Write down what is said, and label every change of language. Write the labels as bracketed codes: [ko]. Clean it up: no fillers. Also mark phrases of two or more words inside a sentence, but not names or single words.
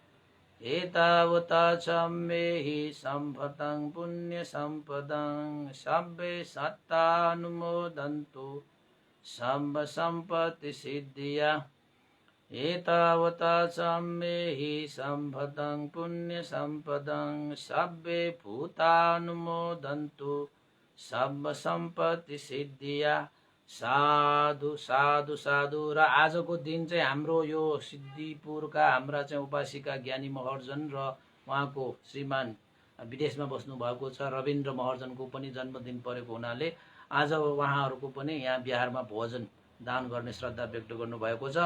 [pi] एतावता सम्मेहि सम्पदं पुण्यसम्पदं सब्बे सत्तानुमोदन्तु सब्ब सम्पत्ति सिद्धिया। एतावता सम्मेहि सम्पदं पुण्यसम्पदं सब्बे भूतानुमोदन्तु सब्ब सम्पत्ति सिद्धिया। साधु साधु साधु। [ne] र आजको दिन चाहिँ हाम्रो यो सिद्धिपुरका हाम्रा चाहिँ उपासिका ज्ञानी महर्जन र उहाँको श्रीमान विदेशमा बस्नु भएको छ रविन्द्र महर्जनको पनि जन्मदिन परेको हुनाले आज उहाँहरूको पनि यहाँ बिहारमा भोजन दान गर्ने श्रद्धा व्यक्त गर्नुभएको छ।